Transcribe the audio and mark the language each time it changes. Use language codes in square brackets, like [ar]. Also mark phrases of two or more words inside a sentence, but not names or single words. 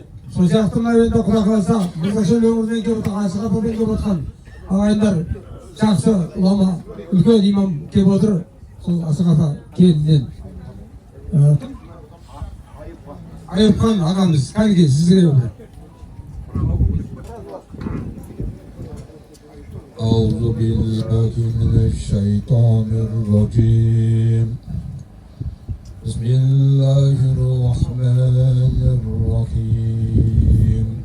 [kk] Сол сияқты мына енді Құдай қаласа Мырзашөл өңірінен келіп отқан, Ашығабадан келіп отқан ағайындар жақсы ғұлама, үлкен имам келіп отыр. Сол Ашығаба келінен Айыпхан ағамыз, кәнеке сізге өтір. [ar] أعوذ بالله من الشيطان الرجيم. بسم الله الرحمن الرحيم.